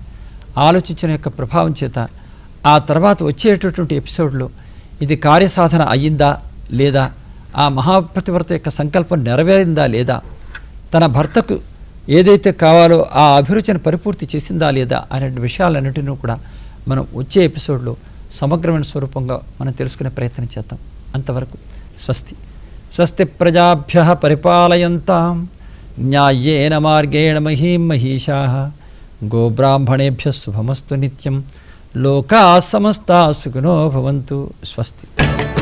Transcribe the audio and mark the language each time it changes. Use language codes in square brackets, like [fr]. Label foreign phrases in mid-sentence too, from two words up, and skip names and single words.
[te] ఆలోచించిన యొక్క ప్రభావం చేత ఆ తర్వాత వచ్చేటటువంటి ఎపిసోడ్లో ఇది కార్యసాధన అయ్యిందా లేదా, ఆ మహాపతివ్రత యొక్క సంకల్పం నెరవేరిందా లేదా, తన భర్తకు ఏదైతే కావాలో ఆ అభిరుచిని పరిపూర్తి చేసిందా లేదా అనే విషయాలన్నింటినీ కూడా మనం వచ్చే ఎపిసోడ్లో సమగ్రమైన స్వరూపంగా మనం తెలుసుకునే ప్రయత్నం చేద్దాం. అంతవరకు స్వస్తి. [sa] స్వస్తి ప్రజాభ్యః పరిపాలయంతాం న్యాయేన మార్గేణ మహీం మహీషాః గోబ్రాహ్మణేభ్యः శుభమస్తు నిత్యం. లోకాः సమస్తాः సుఖినో భవంతు. స్వస్తి.